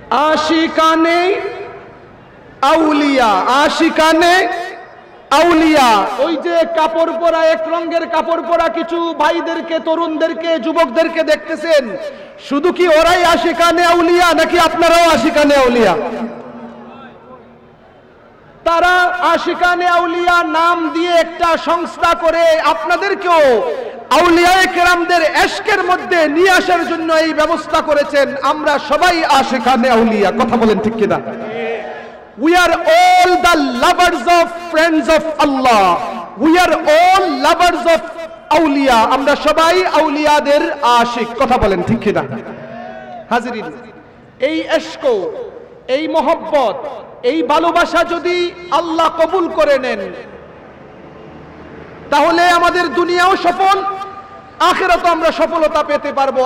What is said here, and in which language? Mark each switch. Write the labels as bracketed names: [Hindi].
[Bangla] আশিকানে আউলিয়া, আশিকানে আউলিয়া, ওই যে কাপড় পরা, এক রঙের কাপড় পরা কিছু ভাইদেরকে, তরুণদেরকে, যুবকদেরকে দেখতেছেন, শুধু কি ওরাই আশিকানে আউলিয়া নাকি আপনারাও আশিকানে আউলিয়া? তারা আশিকানে আউলিয়া নাম দিয়ে একটা সংস্থা করে আপনাদেরকেও আউলিয়ায়ে কেরামদের এশকের মধ্যে নিয়ে আসার জন্য এই ব্যবস্থা করেছেন। আমরা সবাই আশিকানে আউলিয়া। কথা বলেন ঠিক কিনা? [English] We are all the lovers of friends of Allah. We are all lovers of আউলিয়া, [Bangla] আমরা সবাই আউলিয়াদের আশিক। কথা বলেন ঠিক কিনা? হাজিরিন, এই ইশক, এই মোহব্বত, এই ভালোবাসা যদি আল্লাহ কবুল করে নেন, তাহলে আমাদের দুনিয়াও সফল, আখিরাতে আমরা সফলতা পেতে পারবো।